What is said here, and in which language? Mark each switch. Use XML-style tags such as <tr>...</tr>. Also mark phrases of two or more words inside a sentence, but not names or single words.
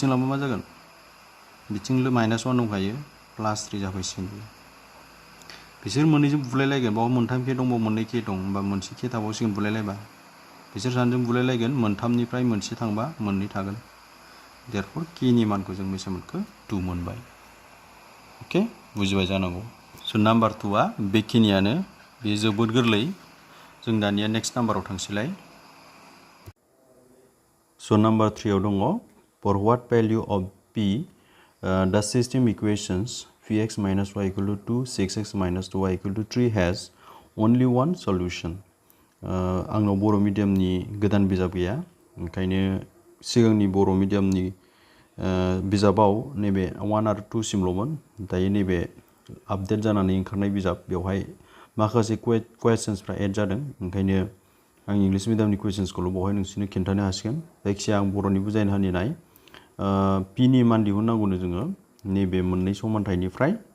<brx>लांबा मा जागोन बिथिं -1 दंखायो +3 जाफैसिगोन बिसोर मोननैजों बुलायलायगोन बाव मोनथाम के दं बाव मोननै के दं होमबा मोनसे के थाबावसिगोन बुलायलायबा बिसोर सानैजों बुलायलायगोन मोनथामनिफ्राय मोनसे थांबा मोननै थागोन देरफर केनि मानखौ जों बेसे मोनखो 2 मोनबाय अके बुजिबाय जानांगौ स' नाम्बार 2आ बेखिनियानो बे जोबोद गोरलै जों दानिया नेक्स्ट नाम्बाराव थांसैलाय स' नाम्बार 3आव दङ</brx> <en>for what value of p the system equations px minus y equal to 2 6x minus 2y equal to 3 has only one solution</en> <brx>आंनाव बर' मिडियामनि गोदान बिजाब गैया ओंखायनो सिगांनि बर' मिडियामनि बिजाबाव नैबे 1 आरो 2 सिमल'मोन दायो नैबे आपडेट जानानै ओंखारनाय बिजाब बेवहाय माखासे कुवेसन्सफ्रा एड जादों ओंखायनो आं</brx> <en>English mediumनि questionsखौल'</en> <brx>बेवहाय नोंसोरनो खिन्थानो हासिगोन जायखिजाया आं बर'नि बुजायनो हानिनाय पिनि मान दिहुननांगौनो जोङो नैबे मोननै समानथाइनिफ्राय</brx>